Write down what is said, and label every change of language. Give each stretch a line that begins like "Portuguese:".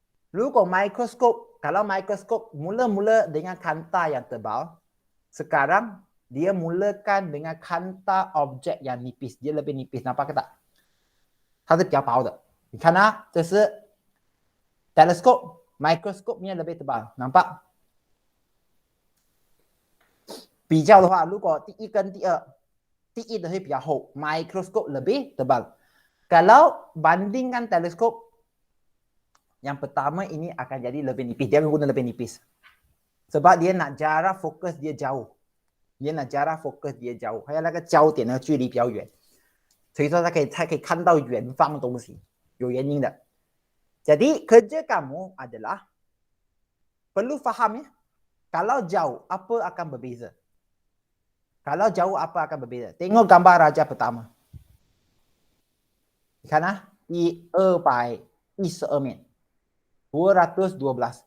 Malay: 如果 kalau mikroskop mula-mula dengan kanta yang tebal, sekarang dia mulakan dengan kanta objek yang nipis. Dia lebih nipis, nampak ke tak?
Chinese: 它是比较薄的。你看啊，这是 teleskop,
Malay: mikroskopnya lebih tebal, nampak?
Chinese: 比较的话，如果第一跟第二，第一的会比较厚 ，
Malay: mikroskop lebih tebal. Kalau bandingkan teleskop, yang pertama ini akan jadi lebih nipis. Dia akan guna lebih nipis. Sebab dia nak jarak fokus dia jauh. Dia nak jarak fokus dia jauh.
Chinese: 还有那个焦点的距离比较远。所以说它可以看到远方的东西。有原因的。
Malay: Jadi kerja kamu adalah perlu faham ya. Kalau jauh apa akan berbeza? Kalau jauh apa akan berbeza? Tengok gambar raja pertama.
Chinese: 你看啊，212 面。212.